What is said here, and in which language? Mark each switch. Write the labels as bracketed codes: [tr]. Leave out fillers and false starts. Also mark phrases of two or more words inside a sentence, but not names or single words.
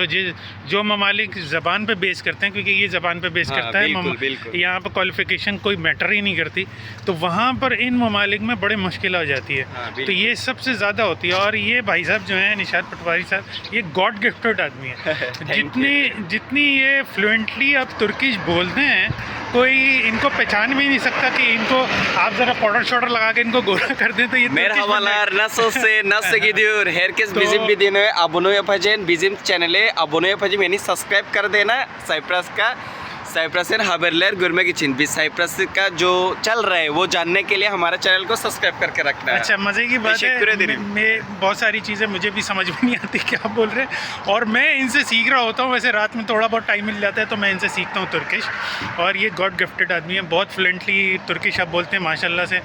[ur] جو ممالک زبان پہ بیس کرتے ہیں، کیونکہ یہ زبان پہ بیس کرتا ہے، یہاں پر کوالیفیکیشن کوئی میٹر ہی نہیں کرتی، تو وہاں پر ان ممالک میں بڑے مشکل ہو جاتی ہے. تو یہ سب سے زیادہ ہوتی ہے۔ اور یہ بھائی صاحب جو ہیں نشاط پٹواری صاحب، یہ [en] God gifted [ur] آدمی ہے. جتنی یہ فلوئنٹلی اب ترکش بولتے ہیں، کوئی انکو پہچان بھی نہیں سکتا کہ انکو آپ ذرا پاؤڈر شاؤڈر لگا کے انکو گورا کر دیں تو یہ [tr] Merhabalar, nasıl gidiyor? Herkes bizim videoyu abone yapacağım. Bizim channel'e abone yapacağım. [ur] Yani subscribe کر دینا سائپرس کا، سائپرسین [tr] haberler görmek için। [ur] بھی سائپرس کا جو چل رہا ہے وہ جاننے کے لیے ہمارے چینل کو سبسکرائب کرکے رکھنا ہے. اچھا، مزے کی بات ہے، میں بہت ساری چیزیں مجھے بھی سمجھ میں نہیں آتی کیا بول رہے ہیں، اور میں انسے سیکھ رہا ہوتا ہوں. ویسے رات میں تھوڑا بہت ٹائم مل جاتا ہے تو میں انسے سیکھتا ہوں ترکش۔ اور یہ [en] God gifted [ur] آدمی ہے، بہت فلوئنٹلی ترکش آپ بولتے ہیں ماشاءاللہ سے.